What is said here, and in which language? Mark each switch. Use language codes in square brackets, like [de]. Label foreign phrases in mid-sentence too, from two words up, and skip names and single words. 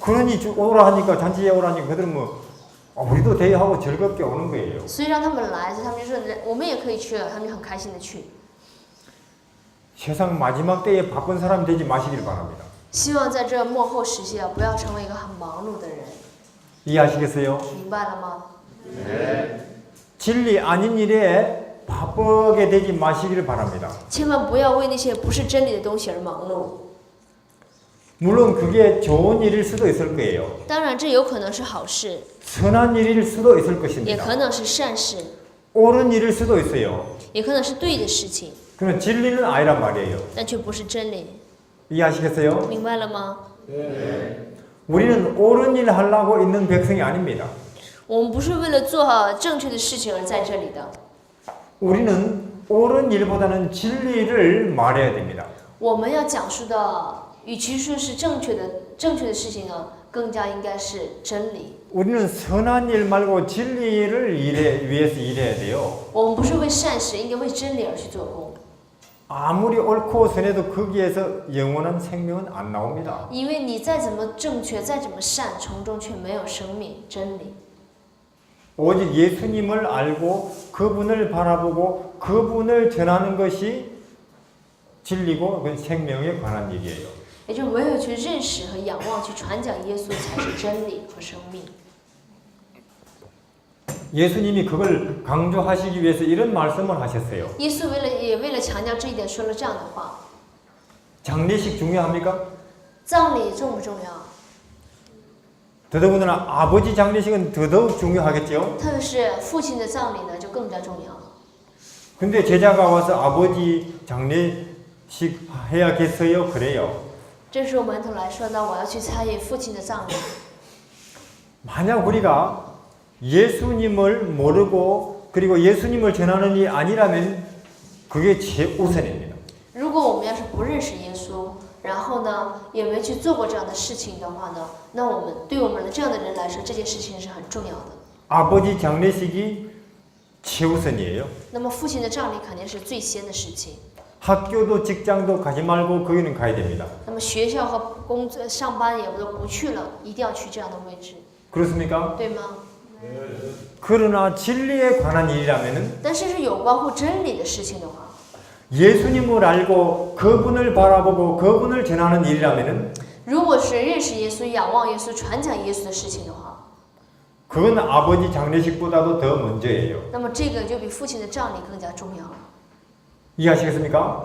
[ko] 그러니 오라 하니까 잔치에 오라니까 그들은 뭐 우리도 대하고 즐겁게 오는 거예요. [zh] 所以让他们来，所以他们就说我们也可以去了，他们就很开心的去。 [ko] 세상 마지막 때에 바쁜 사람이 되지 마시길 바랍니다. [zh] 希望在这幕后时期啊，不要成为一个很忙碌的人， [ko] 이해하시겠어요? [zh] 明白了吗？ [ko] 진리 아닌 일에 바쁘게 되지 마시기를 바랍니다. [zh] 千万不要为那些不是真理的东西而忙碌。 [ko] 물론 그게 좋은 일일 수도 있을 거예요. [zh] 当然，这有可能是好事， [ko] 선한 일일 수도 있을 [zh] 也 [ko] 것입니다. [zh] 可能是善事， [ko] 옳은 일일 수도 있어요. [zh] 也可能是对的事情， [ko] 그러면 진리는 아니란 말이에요. [zh] 但却不是真理， [ko] 이해하시겠어요? [zh] 明白了吗？ [ko] 우리는 옳은 일 하려고 있는 백성이 아닙니다. [zh] 我们不是为了做好正确的事情而在这里的， [ko] 우리는 옳은 일보다는 진리를 말해야 됩니다. [zh] 我们要讲述的，与其说是正确的事情呢，更加应该是真理。 [ko] 우리는 선한 일 말고 진리를 위해서 일해야 돼요. [zh] 我们不是为善事，应该为真理而去做工。 [ko] 아무리 옳고 선해도 거기에서 영원한 생명은 안 나옵니다. [zh] 因为你再怎么正确，再怎么善，从中却没有生命真理。 [ko] 오직 예수님을 알고 그분을 바라보고 그분을 전하는 것이 진리고 그 생명에 관한 일이에요. [zh] 也就唯有去认识和仰望，去传讲耶稣，才是真理和生命。 [ko] 예수님이 그걸 강조하시기 위해서 이런 말씀을 하셨어요. [zh] 耶稣为了强调这一点，说了这样的话： [ko] 장례식 중요합니까? [zh] 葬礼重不重要？ [ko] 더더군다나 아버지 장례식은 더더욱 중요하겠죠. [zh] 特别是父亲的葬礼呢，就更加重要。 [ko] 근데 제자가 와서 아버지 장례식 해야겠어요? 그래요. [zh] 这时候门徒来说呢，我要去参与父亲的葬礼。 [ko] 만약 우리가 예수님을 모르고 그리고 예수님을 전하는 일이 아니라면 그게 최우선입니다. [zh] 如果我们要是不认识耶稣，然后呢也没去做过这样的事情的话呢，那对我们这样的人来说，这件事情是很重要的。 [ko] 아버지 장례식이 최우선이에요. [zh] 那么父亲的葬礼肯定是最先的事情。 [ko] 학교도 직장도 가지 말고 거기는 가야 됩니다. [zh] 那么学校和工作上班也都不去了，一定要去这样的位置， [ko] 그렇습니까? [zh] 对吗？ [ko] 그러나 진리에 관한 일이라면은 [zh] 但是有关乎真理的事情的话， [ko] 예수님을 알고 그분을 바라보고 그분을 전하는 일이라면은 [zh] 如果是认识耶稣、仰望耶稣、传讲耶稣的事情的话， [ko] 그건 아버지 장례식보다도 더 먼저예요. [zh] 那么这个就比父亲的葬礼更加重要了， [ko] 이해하시겠습니까?